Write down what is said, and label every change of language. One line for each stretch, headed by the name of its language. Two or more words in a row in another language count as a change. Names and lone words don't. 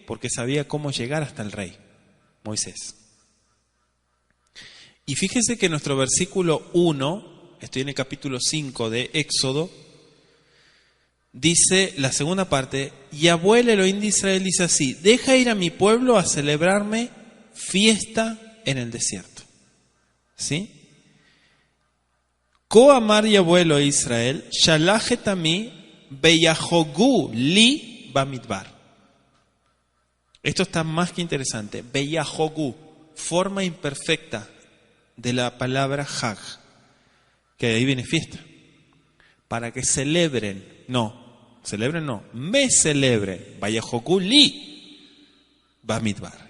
Spanish: Porque sabía cómo llegar hasta el rey, Moisés. Y fíjense que nuestro versículo 1, estoy en el capítulo 5 de Éxodo, dice la segunda parte, Yahweh el Elohim de Israel dice así, deja ir a mi pueblo a celebrarme fiesta en el desierto.
Hebrew: ¿Sí? כֹּה אָמַר יְהוָה אֱלֹהֵי יִשְׂרָאֵל, שַׁלַּח אֶת עַמִּי וְיָחֹגּוּ לִי בַּמִּדְבָּר.
Spanish: Esto está más que interesante. Beyahogu, forma imperfecta de la palabra hag, que de ahí viene fiesta. Para que celebren, me celebren.
Hebrew: וְיָחֹגּוּ לִי בַּמִּדְבָּר.